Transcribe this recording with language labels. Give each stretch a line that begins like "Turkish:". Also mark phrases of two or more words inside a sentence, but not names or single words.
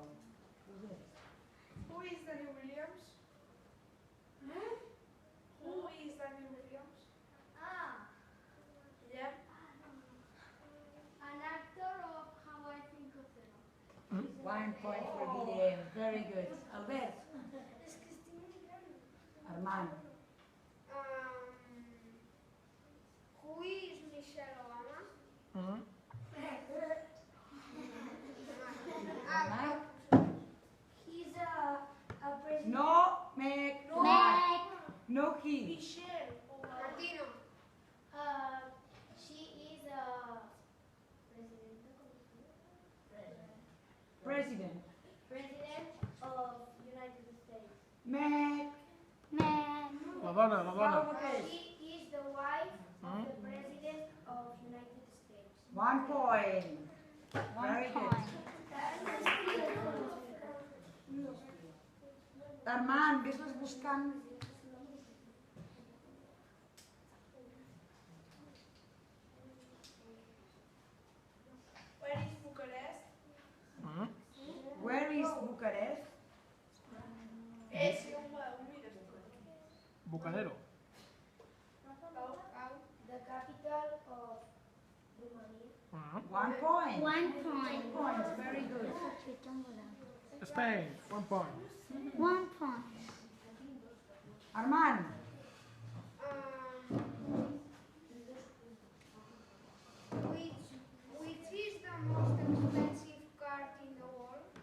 English: Who is Danny Williams? Huh? Who is Danny Williams? Yeah. An actor of How I Think of Them. 1 point for Guillem. Very good. Albert.
Catalan: És que estic mirant. Armand.
English: Who is Michelle Obama? Armand? He's a president. No, Meg. No. Meg. No key. Michelle Obama. Martino. She is a President. president of United States. Meg.
Catalan: La dona, la dona.
English: She is the wife of the president of United States. 1 point. Very good.
Catalan: Armand, vés-les buscant.
English: Where is Bucharest? Where is Bucharest?
Catalan: És un mira.
English: Bucanero. The capital of Romania. 1 point. 1 point. 2 points. Very good. Spain, 1 point. 1 point. Armand. Which is the most expensive card in the world?